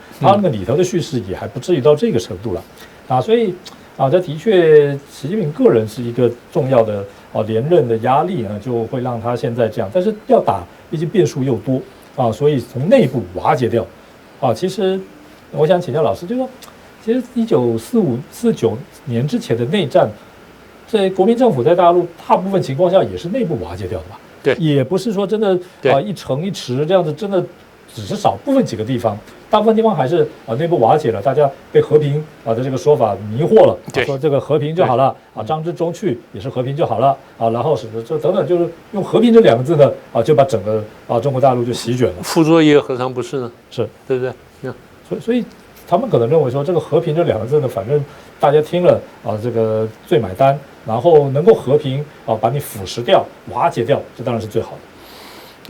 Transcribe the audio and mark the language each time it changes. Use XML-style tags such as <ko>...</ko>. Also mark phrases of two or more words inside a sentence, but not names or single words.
<zh>他那個裡頭的敘事也還不至於到這個程度了所以這的確，習近平個人是一個重要的連任的壓力呢，就會讓他現在這樣。但是要打，畢竟變數又多所以從內部瓦解掉其實我想請教老師，就是說。其實1949年之前的內戰，這國民政府在大陸大部分情況下也是內部瓦解掉的吧？對，也不是說真的一城一池這樣子，真的只是少部分幾個地方，大部分地方還是內部瓦解了，大家被和平的這個說法迷惑了，說這個和平就好了張之中去也是和平就好了然後這等等，就是用和平這 2個字呢就把整個中國大陸就席捲了。傅作義何嘗不是呢？是，對不對？所以他們可能認為說，這個和平這兩個字呢，反正大家聽了這個最買單，然後能夠和平把你腐蝕掉、瓦解掉，這當然是最好的。</zh>